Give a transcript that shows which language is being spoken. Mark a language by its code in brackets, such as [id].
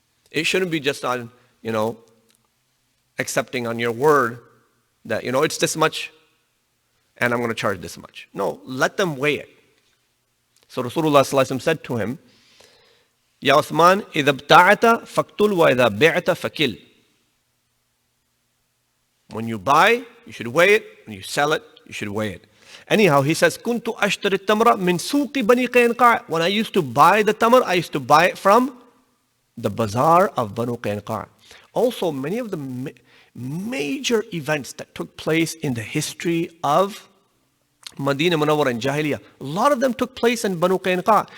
[en] It shouldn't be just on, accepting on your word that, it's this much and I'm going to charge this much. No, let them weigh it. So Rasulullah ﷺ said to him, Ya Uthman, [ar] إِذَا ابْتَعَتَ فَاقْتُلْ وَإِذَا بِعْتَ فَكِلْ. [en] When you buy, you should weigh it. When you sell it, you should weigh it. Anyhow, he says, [ar] كُنْتُ أَشْتَرِ التَّمْرَ مِنْ سُوقِ بَنِي قَيْنُقَاعٍ. [en] When I used to buy the tamr, I used to buy it from the bazaar of Banu Qaynuqa'. Also, many of the major events that took place in the history of Medina Munawwara and Jahiliyyah, a lot of them took place in Banu Qaynuqa'.